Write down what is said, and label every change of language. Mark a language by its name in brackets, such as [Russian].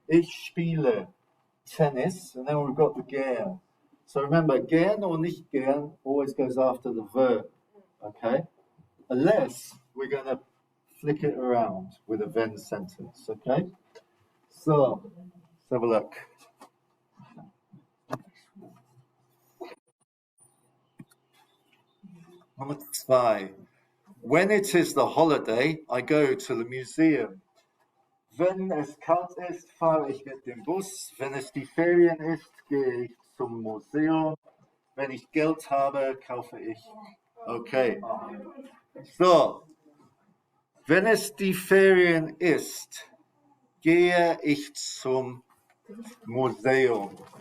[German] Ich spiele tennis, [English] and then we've got the gern. So remember, gern or nicht gern always goes after the verb, okay? Unless we're going to flick it around with a wenn sentence, okay? So, let's have a look. Number 2. When it is the holiday, I go to the museum. [German] Wenn es kalt ist, fahre ich mit dem Bus. Wenn es die Ferien ist, gehe ich zum Museum. Wenn ich Geld habe, kaufe ich. Okay. So, wenn es die Ferien ist, gehe ich zum Museum.